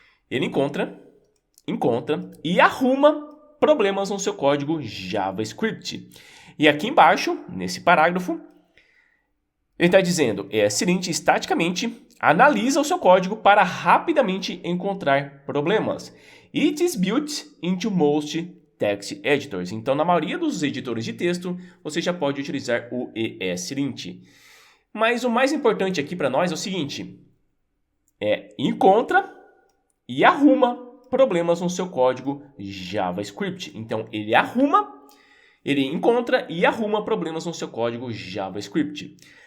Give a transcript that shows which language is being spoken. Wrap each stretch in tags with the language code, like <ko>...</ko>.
<pt>Ele encontra e arruma problemas no seu código JavaScript. E aqui embaixo, nesse parágrafo, ele está dizendo, ESLint estaticamente analisa o seu código para rapidamente encontrar problemas.</pt> <en>It is built into most text editors.</en> <pt>Então, na maioria dos editores de texto, você já pode utilizar o ESLint. Mas o mais importante aqui para nós é o seguinte, encontra e arruma problemas no seu código JavaScript. Então, ele encontra e arruma problemas no seu código JavaScript.</pt>